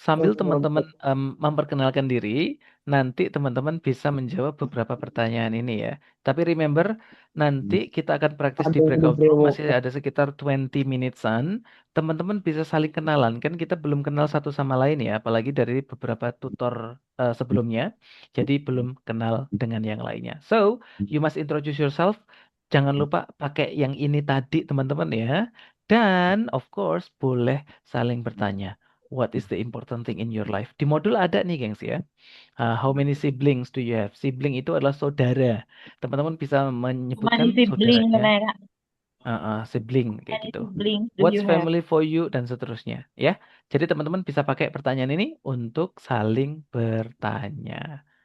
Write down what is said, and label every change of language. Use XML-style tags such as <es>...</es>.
<id>Sambil teman-teman memperkenalkan diri, nanti teman-teman bisa menjawab beberapa pertanyaan ini ya. Tapi remember, nanti kita akan praktis di breakout room, masih ada sekitar 20 minutes-an. Teman-teman bisa saling kenalan, kan kita belum kenal satu sama lain ya, apalagi dari beberapa tutor sebelumnya. Jadi belum kenal dengan yang lainnya.</id> <en>So, you must introduce yourself.</en> <id>Jangan lupa pakai yang ini tadi teman-teman ya. Dan of course boleh saling bertanya.</id> <en>What is the important thing in your life?</en> <id>Di modul ada nih gengs ya.</id> <en>How many siblings do you have?</en> <id>Sibling itu adalah saudara. Teman-teman bisa menyebutkan saudaranya. Sibling kayak gitu. What's family for you dan seterusnya ya. Jadi teman-teman bisa pakai pertanyaan ini untuk saling bertanya.</id>